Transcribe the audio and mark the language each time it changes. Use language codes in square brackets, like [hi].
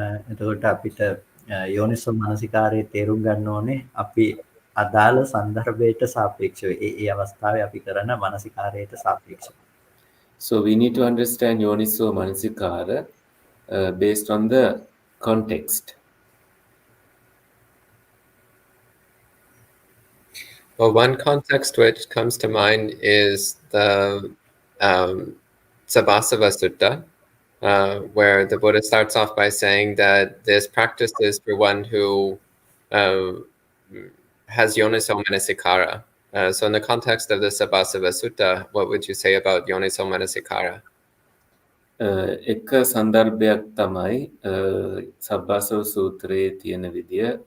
[si] එතකොට අපිට යෝනිසෝ මනසිකාරයේ තේරුම් ගන්න ඕනේ අපි අදාළ සන්දර්භයට සාපේක්ෂව ඒ අවස්ථාවේ අපි කරන මනසිකාරයට සාපේක්ෂව. [en] So we need to understand Yoniso Manasikara based on the context. Well, one context which comes to mind is the Sabbasava Sutta, where the Buddha starts off by saying that this practice is for one who has yoniso manasikara. So in the context of the Sabbasava Sutta, what would you say about yoniso manasikara? [si] එක සන්දර්භයක් තමයි සබ්බාසව සූත්‍රයේ තියෙන විදිය.